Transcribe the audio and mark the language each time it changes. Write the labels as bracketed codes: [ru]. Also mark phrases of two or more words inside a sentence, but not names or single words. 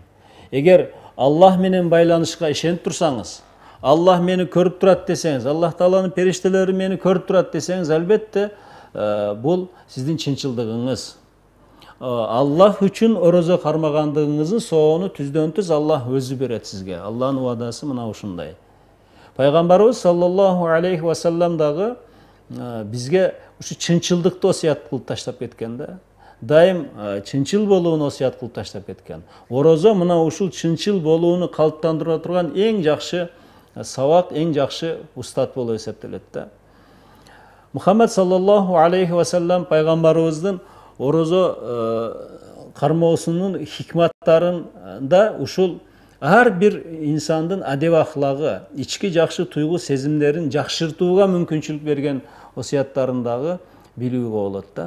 [ky] Эгер Аллах менен байланышка ишенип турсаңыз, Аллах мени көрүп турат десеңиз, Аллах Тааланын периштелери мени көрүп турат десеңиз, албетте бул сиздин чынчылдыгыңыз. Аллах үчүн орозо кармагандыгыңыздын соону түздөн түз Аллах өзү берет сизге. Аллахнын убадасы мына ушундай. Пайгамбарыбыз [ar] صلى الله عليه وسلم [ky] дагы бизге ушу чынчылдыкты осуят кылып таштап кеткен да. Дайым чынчыл болууну осуят кылып таштап кеткен. Орозо мына ушул чынчыл болууну калыптандыра турган эң жакшы сабак, эң жакшы устат болуп эсептелет да. Мухаммад [ar] صلى الله عليه وسلم [ky] пайгамбарыбыздын орозо кармоосунун хикматтарында ушул ар бир инсандын адеп ахлагы, ички жакшы туйгу сезимдерин жакшыртууга мүмкүнчүлүк берген осуяттарындагы билүүгө болот да.